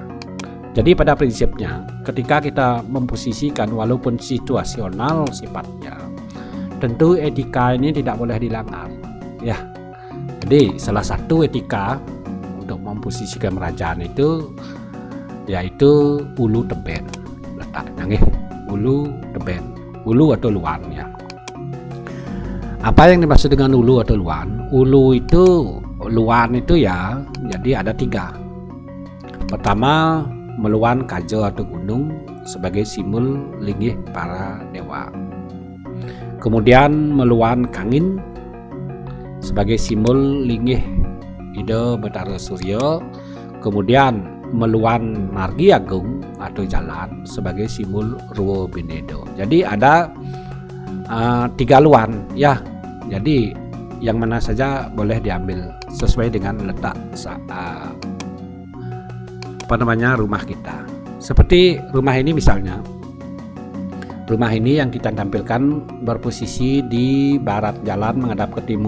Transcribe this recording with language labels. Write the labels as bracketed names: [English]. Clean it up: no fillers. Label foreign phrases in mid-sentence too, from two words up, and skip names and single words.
[Indonesian] Jadi pada prinsipnya ketika kita memposisikan walaupun situasional sifatnya, tentu etika ini tidak boleh dilanggar ya. Jadi salah satu etika untuk memposisikan merajan itu yaitu ulu teben letaknya ulu teben, ulu atau luan ya. Apa yang dimaksud dengan ulu atau luan? Ulu itu, luan itu ya, jadi ada 3. Pertama, meluan kajo atau gunung sebagai simbol linggih para dewa. Kemudian meluan kangin sebagai simbol linggih ide Betara Suryo. Kemudian meluan margi agung atau jalan sebagai simbol Ruwo Binedo. Jadi ada 3 luan ya. Jadi yang mana saja boleh diambil sesuai dengan letak rumah kita. Seperti rumah ini misalnya. Rumah ini yang kita tampilkan berposisi di barat jalan menghadap ke timur.